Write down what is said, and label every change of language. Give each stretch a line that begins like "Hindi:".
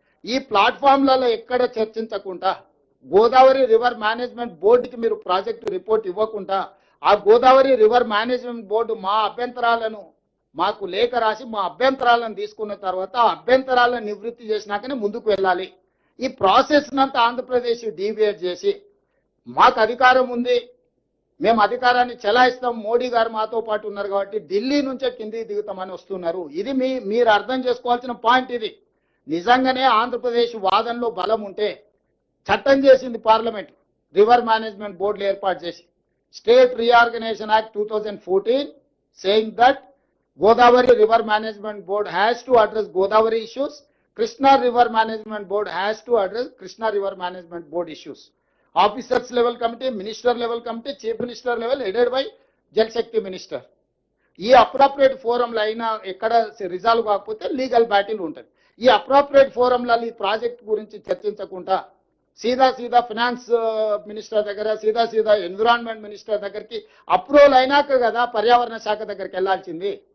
Telugu: ఈ ప్లాట్ఫామ్లలో ఎక్కడ చర్చించకుండా Godavari river management బోర్డుకి మీరు ప్రాజెక్టు రిపోర్ట్ ఇవ్వకుండా ఆ గోదావరి రివర్ మేనేజ్మెంట్ బోర్డు మా అభ్యంతరాలను మాకు లేఖ రాసి మా అభ్యంతరాలను తీసుకున్న తర్వాత ఆ అభ్యంతరాలను నివృత్తి చేసినాకనే ముందుకు వెళ్ళాలి. ఈ ప్రాసెస్ నంతా ఆంధ్రప్రదేశ్ డీవియేట్ చేసి మాకు అధికారం ఉంది, మేము అధికారాన్ని చెలాయిస్తాం, మోడీ గారు మాతో పాటు ఉన్నారు కాబట్టి ఢిల్లీ నుంచే కిందికి దిగుతామని వస్తున్నారు. ఇది మీరు అర్థం చేసుకోవాల్సిన పాయింట్. ఇది నిజంగానే ఆంధ్రప్రదేశ్ వాదనలో బలం ఉంటే చట్టం చేసింది పార్లమెంట్, రివర్ మేనేజ్మెంట్ బోర్డులు ఏర్పాటు చేసి state reorganisation act 2014
English: saying that Godavari River Management Board has to address Godavari issues, Krishna River Management Board has to address Krishna River Management Board issues. Officers level committee, minister level committee, chief minister level headed by Jal Shakti minister.
Telugu: ఈ appropriate ఫోరంలో అయినా ఎక్కడ resolve కాకపోతే legal battle ఉంటుంది. ఈ appropriate ఫోరంలలో ఈ project గురించి చర్చించకుండా సీదా finance minister దగ్గర, సీదా ఎన్విరాన్మెంట్ మినిస్టర్ దగ్గరికి అప్రూవల్ అయినాక కదా పర్యావరణ శాఖ దగ్గరికి వెళ్లాల్సింది.